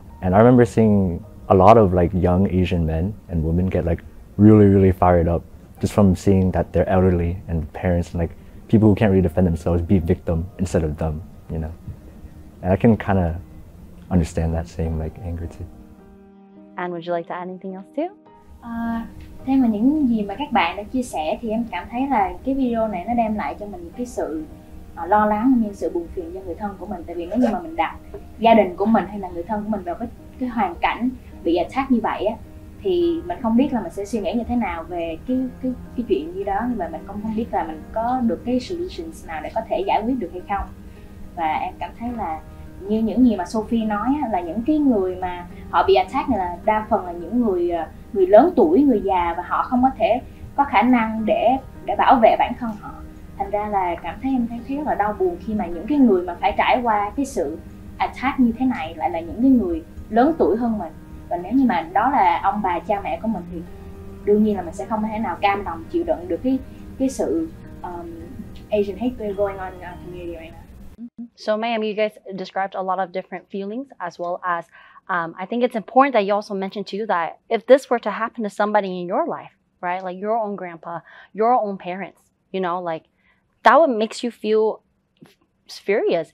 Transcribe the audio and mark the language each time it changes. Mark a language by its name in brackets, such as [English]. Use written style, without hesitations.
[English] And I remember seeing a lot of like young Asian men and women get like really fired up just from seeing that they're elderly and parents and like people who can't really defend themselves be victim instead of them, you know. And I can kind of understand that same like anger too. And would you like to add anything else too? [Vietnamese] Theo mà những gì mà các bạn đã chia sẻ thì em cảm thấy là cái video này nó đem lại cho mình cái sự lo lắng như sự buồn phiền cho người thân của mình. Tại vì nếu như mà mình đặt gia đình của mình hay là người thân của mình vào cái hoàn cảnh bị attack như vậy á, thì mình không biết là mình sẽ suy nghĩ như thế nào về cái chuyện như đó, nhưng mà mình không biết là mình có được cái solutions nào để có thể giải quyết được hay không. Và em cảm thấy là như những gì mà Sophie nói á, là những cái người mà họ bị attack này là đa phần là những người lớn tuổi, người già, và họ không có thể có khả năng để bảo vệ bản thân họ. Thành ra là em thấy rất là đau buồn khi mà những cái người mà phải trải qua cái sự attack như thế này lại là những cái người lớn tuổi hơn mình. Và nếu như mà đó là ông bà cha mẹ của mình thì đương nhiên là mình sẽ không thể nào cam lòng chịu đựng được cái sự [English] Asian hate going on in our community right now. So ma'am, you guys described a lot of different feelings, as well as I think it's important that you also mentioned too that if this were to happen to somebody in your life, right, like your own grandpa, your own parents, you know, like that would makes you feel furious.